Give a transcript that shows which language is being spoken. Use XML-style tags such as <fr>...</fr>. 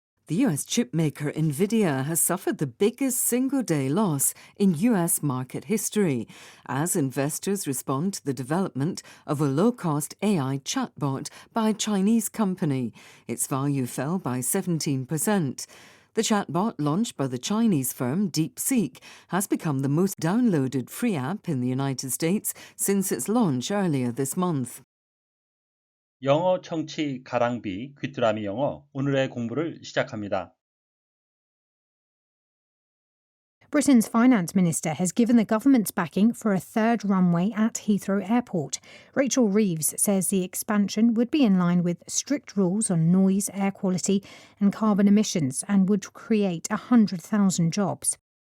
<en>The US chipmaker Nvidia has suffered the biggest single-day loss in US market history as investors respond to the development of a low-cost AI chatbot by a Chinese company. Its value fell by 17%. The chatbot, launched by the Chinese firm DeepSeek, has become the most downloaded free app in the United States since its launch earlier this month.</en> <ko>영어 청취 가랑비 귀뚜라미 영어 오늘의 공부를 시작합니다.</ko> <en>Britain's finance minister has given the government's backing for a third runway at Heathrow Airport. Rachel Reeves says the expansion would be in line with strict rules on noise, air quality and carbon emissions and would create 100,000 jobs.</en>